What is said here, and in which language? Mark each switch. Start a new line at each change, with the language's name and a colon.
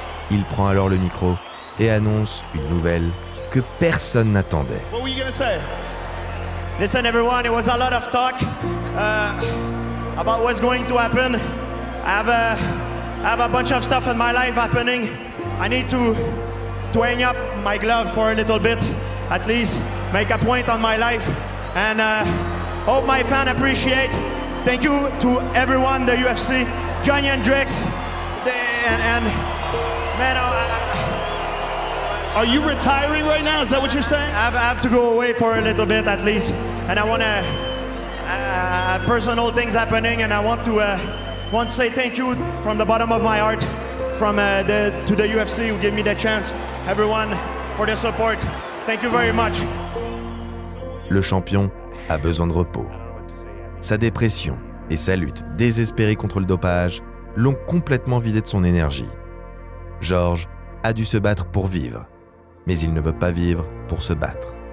French: Il prend alors le micro et annonce une nouvelle que personne n'attendait.
English: What were you gonna say? Listen, everyone, it was a lot of talk about what's going to happen. I have a bunch of stuff in my life happening. I need to hang up my glove for a little bit, at least make a point on my life, and hope my fans appreciate. Thank you to everyone, the UFC, Johnny Hendricks, and man, Are you retiring right now? Is that what you're saying? I have to go away for a little bit at least, and I want to personal things happening, and I want to say thank you from the bottom of my heart, to the UFC who gave me the chance, everyone for the support. Thank you very much.
French: Le champion a besoin de repos. Sa dépression et sa lutte désespérée contre le dopage l'ont complètement vidé de son énergie. Georges a dû se battre pour vivre, mais il ne veut pas vivre pour se battre.